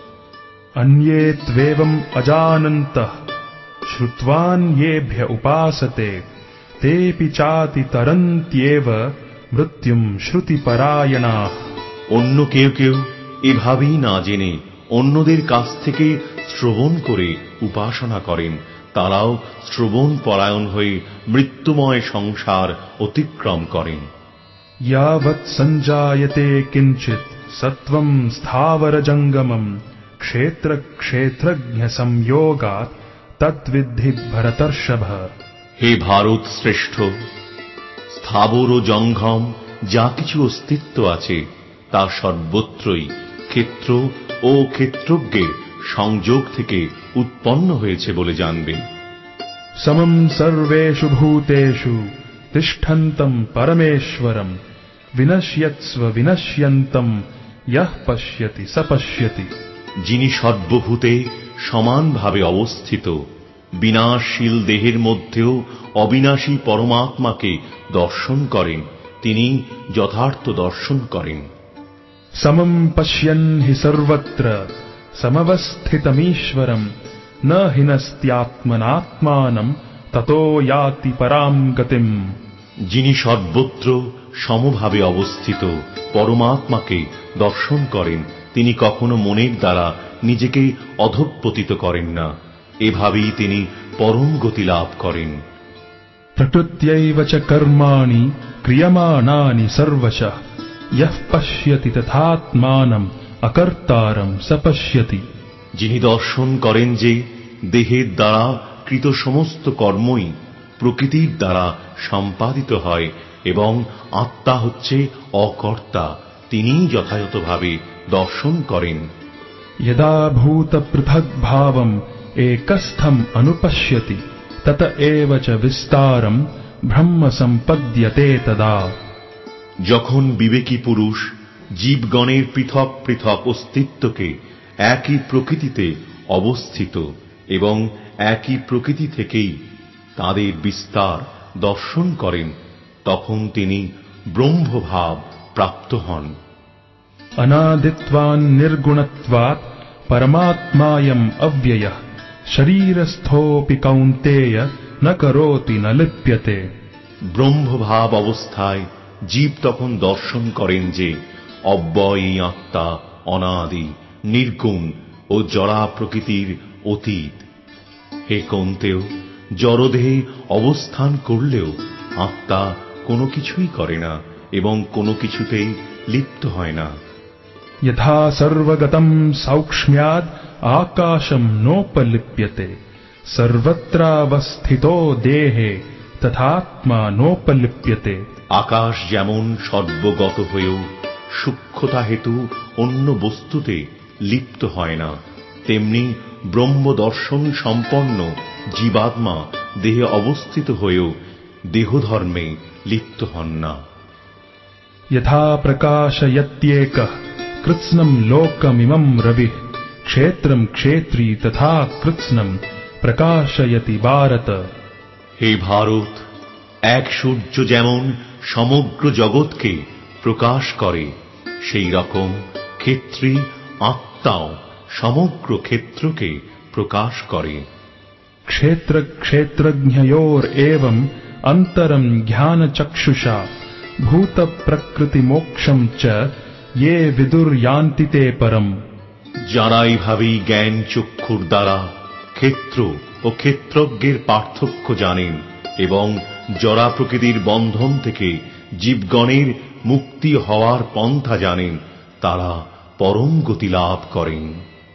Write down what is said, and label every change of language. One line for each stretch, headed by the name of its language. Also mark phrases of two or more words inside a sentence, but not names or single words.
Sanskrit: অন্যে ত্বেবং অজানন্তঃ শ্রুত্বান্যেভ্য উপাসতে তেপি চাতি তরন্ত্যেব মৃত্যুম শ্রুতিপরায়ণাঃ।
Bangla: অন্য কেউ কেউ এভাবেই না জেনে অন্যদের কাছ থেকে শ্রবণ করে উপাসনা করেন, তারাও শ্রবণ পরায়ণ হয়ে মৃত্যুময় সংসার অতিক্রম করেন।
Sanskrit: यावत् सञ्जायते किञ्चित् सत्त्वं स्थावरजङ्गमम् क्षेत्र क्षेत्रज्ञ संयोगात् तद्विद्धि भरतर्षभ।
Bangla: হে ভারত শ্রেষ্ঠ, স্থাবর ও জঙ্গম যা কিছু অস্তিত্ব আছে তা সর্বত্রই ক্ষেত্র ও ক্ষেত্রজ্ঞের সংযোগ থেকে উৎপন্ন হয়েছে বলে জানবেন।
Sanskrit: समं सर्वेषु भूतेषु तिष्ठन्तं परमेश्वरं विनश्यत्स्व विनश्यन्तं यः पश्यति स पश्यति।
Bangla: যিনি সর্বভূতে সমানভাবে অবস্থিত, বিনাশশীল দেহের মধ্যেও অবিনাশী পরমাত্মাকে দর্শন করেন, তিনি যথার্থ দর্শন করেন।
Sanskrit: समं पश्यन् हि सर्वत्र समवस्थितमीश्वरं न हिनस्त्यात्मनात्मानं ततो याति परां गतिम्।
Bangla: যিনি সর্বত্র সমভাবে অবস্থিত পরমাত্মাকে দর্শন করেন, তিনি কখনো মনের দ্বারা নিজেকে অধঃপতিত করেন না, এভাবেই তিনি পরম গতি লাভ করেন।
Sanskrit: प्रकृत्यैव च कर्माणि क्रियमाणानि सर्वशः यः पश्यति तथात्मानम् अकर्तारं स पश्यति।
Bangla: যিনি দর্শন করেন যে দেহের দ্বারা কৃত সমস্ত কর্মই প্রকৃতির দ্বারা সম্পাদিত হয় এবং আত্মা হচ্ছে অকর্তা, তিনিই যথাযথভাবে দর্শন করেন।
Sanskrit: यदा भूत पृथग् भावम् एकस्थम् अनुपश्यति तत एव च विस्तारम् ब्रह्म सम्पद्यते तदा।
Bangla: যখন বিবেকী পুরুষ জীবগণের পৃথক পৃথক অস্তিত্বকে একই প্রকৃতিতে অবস্থিত এবং একই প্রকৃতি থেকেই তাদের বিস্তার দর্শন করেন, তখন তিনি ব্রহ্মভাব প্রাপ্ত হন।
Sanskrit: अनादित्वान् निर्गुणत्वात् परमात्मायम् अव्ययः शरीरस्थोऽपि कौन्तेय न करोति न लिप्यते।
Bangla: ব্রহ্মভাব অবস্থায় জীব তখন দর্শন করেন যে অব্যয় এই আত্মা অনাদি, নির্গুণ ও জড়া প্রকৃতির অতীত। হে কৌন্তেয়, জড়দেহে অবস্থান করলেও আত্মা কোনো কিছুই করে না এবং কোনো কিছুতেই লিপ্ত হয় না।
Sanskrit: यथा सर्वगतं सौक्ष्म्याद् आकाशं नोपलिप्यते सर्वत्रावस्थितो देहे तथात्मा नोपलिप्यते।
Bangla: আকাশ যেমন সর্বগত হয়েও সূক্ষ্মতা হেতু অন্য বস্তুতে লিপ্ত হয় না, তেমনি ব্রহ্মদর্শন সম্পন্ন জীবাত্মা দেহে অবস্থিত হয়েও দেহধর্মে লিপ্ত হন না।
Sanskrit: यथा प्रकाशयत्येकः कृत्स्नं लोकमिमं रविः क्षेत्रं क्षेत्री तथा कृत्स्नं प्रकाशयति भारत।
Bangla: হে ভারত, এক সূর্য যেমন সমগ্র জগৎকে প্রকাশ করে, সেই রকম ক্ষেত্রী আত্মাও সমগ্র ক্ষেত্রকে প্রকাশ করে।
Sanskrit: क्षेत्र क्षेत्रज्ञयोरेवम् अन्तरं ज्ञानचक्षुषा भूत प्रकृति मोक्षं च ये विदुर्यान्ति ते परम्।
Bangla: যারা এইভাবেই জ্ঞান চক্ষুর দ্বারা ক্ষেত্র ও ক্ষেত্রজ্ঞের পার্থক্য জানেন এবং জড়া প্রকৃতির বন্ধন থেকে জীবগণের মুক্তি হওয়ার পন্থা জানেন, তারা পরম গতি লাভ করেন।